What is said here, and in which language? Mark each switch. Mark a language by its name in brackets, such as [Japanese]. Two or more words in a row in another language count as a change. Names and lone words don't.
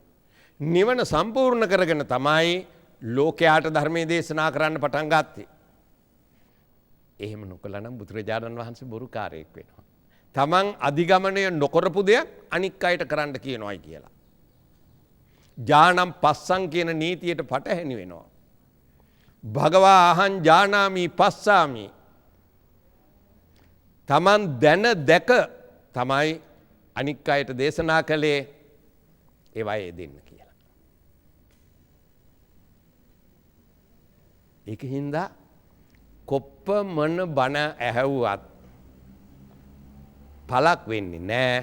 [Sinhala] නිවන සම්පූර්ණ කරගෙන තමයි ලෝකයාට ධර්මයේ දේශනා කරන්න පටන් ගත්තේ. එහෙම නොකළා නම් බුදුරජාණන් වහන්සේ බොරුකාරයෙක් වෙනවා. තමන් අධිගමනය නොකරපු දෙයක් අනික් අයට කරන්න කියනවායි කියලා. [Pali] ජානම් පස්සං [Sinhala] කියන නීතියට පටහැනි වෙනවා. [Pali] භගවා අහං ජානාමි පස්සාමි. [Sinhala] තමන් දැන දැක තමයි අනික් අයට දේශනා කළේ ඒවයේ දෙන්න කියලා. ඒක හින්දා කොප්පමණ බණ ඇහැව්වත් පලක් වෙන්නේ නෑ.